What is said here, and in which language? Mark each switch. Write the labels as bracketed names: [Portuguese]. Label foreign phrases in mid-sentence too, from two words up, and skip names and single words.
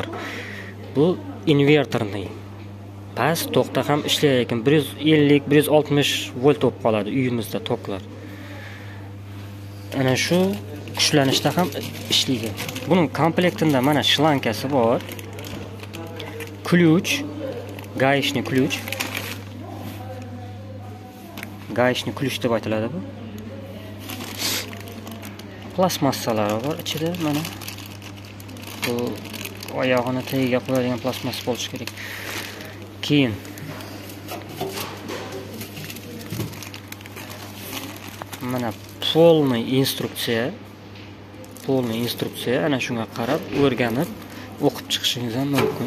[Uzbek] Bu inverterning past to'qda ham ishlaydi ekan. 150-160 volt bo'lib qoladi uyimizda toklar. Ana shu kuchlanishda ham ishlaydi. Buning komplektida mana shlankasi bor. [Russian] Ключ, гаечный ключ. Гаечный ключ [Uzbek] deb aytiladi bu. Plastmassalari bor ichida mana. Bu oyog'ini tagiga qo'yadigan plastmassa bo'lishi kerak. Keyin mana полный instruksiya, ana shunga qarab o'rganib o'qib chiqishingiz ham mumkin.